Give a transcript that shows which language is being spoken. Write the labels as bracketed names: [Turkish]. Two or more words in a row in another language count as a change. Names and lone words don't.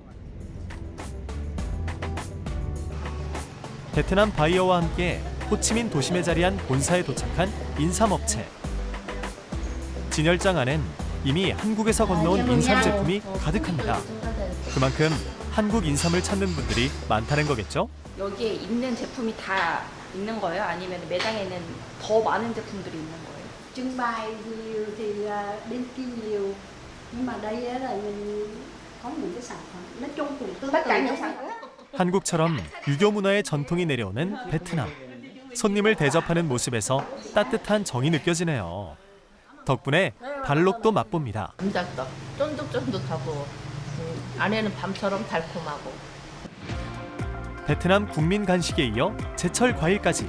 [Korean] 베트남 바이어와 함께 호치민 도심에 자리한 본사에 도착한 인삼업체. 진열장 안엔 이미 한국에서 건너온 인삼 제품이 가득합니다. 그만큼 한국 인삼을 찾는 분들이 많다는 거겠죠? 여기에 있는 제품이 다 있는 거예요? 아니면 매장에는 더 많은 제품들이 있는 거예요? [Vietnamese] trưng bày nhiều thì bên kia nhiều, nhưng mà đây là mình có những cái sản phẩm nói chung cũng tương tự. Tất cả những sản phẩm. [Korean] 한국처럼 유교 문화의 전통이 내려오는 베트남. 손님을 대접하는 모습에서 따뜻한 정이 느껴지네요. 덕분에 발록도 맛봅니다. 감자떡 쫀득쫀득하고 안에는 밤처럼 달콤하고. 베트남 국민 간식에 이어 제철 과일까지.